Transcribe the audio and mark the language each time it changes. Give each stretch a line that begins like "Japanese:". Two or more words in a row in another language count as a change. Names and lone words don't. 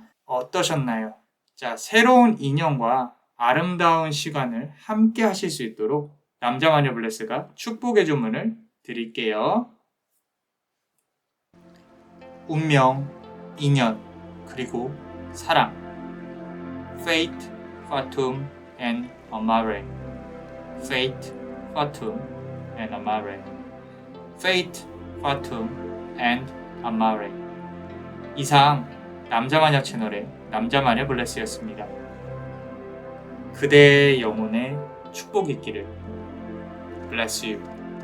Korean: 어떠셨나요? 자, 새로운 인연과 아름다운 시간을 함께 하실 수 있도록 남자마녀 블레스가 축복의 주문을 드릴게요. 운명, 인연, 그리고 사랑.
English: Fate, Fatum, and Amare. Fate, Fatum, and Amare. Fate, Fatum, and Amare.
Korean: 이상 남자마녀 채널의 남자마녀 블레스였습니다. 그대의 영혼에 축복이 있기를.
English: Bless you.